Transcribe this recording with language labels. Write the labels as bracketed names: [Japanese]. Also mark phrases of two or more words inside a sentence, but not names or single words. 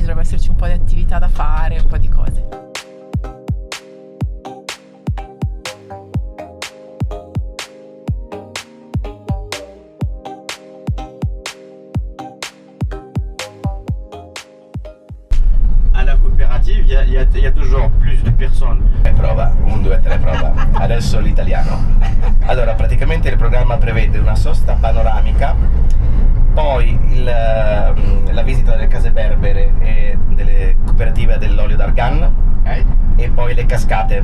[Italian] Dovrebbe esserci un po' di attività da fare, un po' di cose. [French] Alla coopérative, il y a toujours plus de personnes. [Italian] Prova, 1, 2, 3, prova. Adesso l'italiano. Allora, praticamente il programma prevede una sosta panoramica, poi la visita delle case berbere e delle cooperative dell'olio d'argan, e poi le cascate.